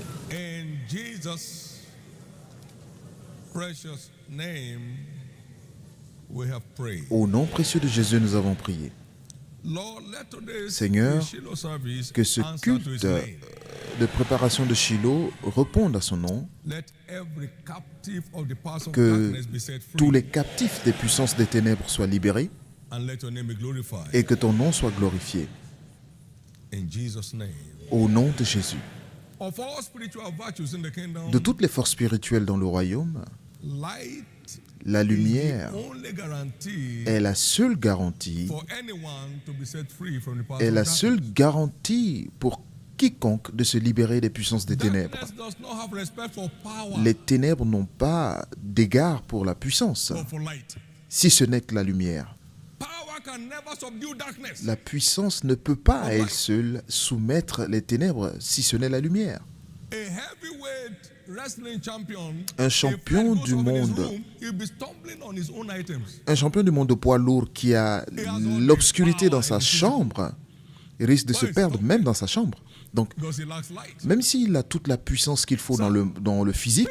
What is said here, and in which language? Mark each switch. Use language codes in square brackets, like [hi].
[en] In Jesus' precious name, we have prayed. [fr] Au nom précieux de Jésus, nous avons prié. [en] Lord, let today's [fr] Seigneur, [en] Shiloh service [fr] que ce [en] answer [fr] culte [en] to his name. [fr] de préparation de Shiloh réponde à son nom, [en] Let every captive of the powers of [fr] que [en] darkness be set free, [fr] tous les captifs des puissances des ténèbres soient libérés [en] and let your name be glorified. [fr] et que ton nom soit glorifié. [en] In Jesus' name. [fr] Au nom de Jésus. [en] Of all spiritual virtues in the kingdom, [fr] De toutes les forces spirituelles dans le royaume, [en] light [fr] la lumière [en] is the only guarantee [fr] est la seule garantie, [en] for anyone to be set free from the powers [fr] est [en] of [fr] la [en] darkness. [fr] seule garantie pour quiconque de se libérer des puissances des ténèbres. [en] Darkness does not have respect for power, [fr] Les ténèbres n'ont pas d'égard pour la puissance, [en] but for light. [fr] si ce n'est que la lumière. [en] Power can never subdue darkness. [fr] La puissance ne peut pas à elle seule soumettre les ténèbres, si ce n'est la lumière. [en] A heavyweight wrestling champion, [fr] Un champion [en] if [fr] du [en] goes up in his [fr] monde. [en] room, he'll be stumbling on his own items. [fr] Un champion du monde de poids lourd qui a l'obscurité dans sa chambre risque de se perdre même dans sa chambre. Donc, [en] Because he lacks light. [fr] même s'il a toute la puissance qu'il faut dans le physique,